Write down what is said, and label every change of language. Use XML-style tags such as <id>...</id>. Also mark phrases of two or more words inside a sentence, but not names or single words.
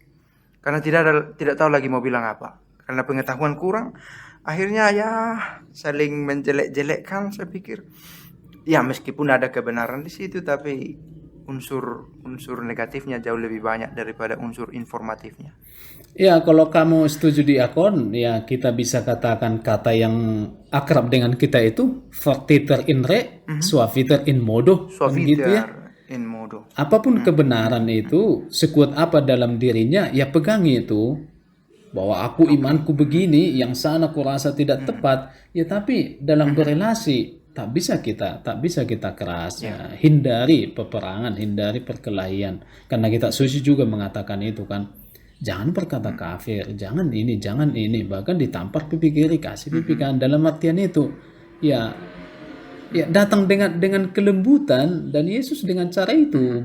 <id>Karena tidak tahu lagi mau bilang apa. Karena pengetahuan kurang, akhirnya ya saling menjelek-jelekkan. Saya pikir, ya meskipun ada kebenaran di situ, tapi unsur negatifnya jauh lebih banyak daripada unsur informatifnya. Ya, kalau kamu setuju di akun, ya kita bisa katakan kata yang akrab dengan kita itu</id> <la>fortiter in re, suaviter in modo,</la> <id>kan gitu ya.</id> <la>Suaviter in modo.</la> <id>Apapun kebenaran itu, sekuat apa dalam dirinya, ya pegangi itu. Bahwa aku imanku begini, yang sana kurasa tidak tepat, ya tapi dalam berelasi tak bisa kita keras, ya. Hindari peperangan, hindari perkelahian, karena kita suci juga mengatakan itu kan, jangan berkata kafir, jangan ini, bahkan ditampar pipi kiri, kasih pipi kanan, dalam artian itu ya datang dengan kelembutan, dan Yesus dengan cara itu.</id>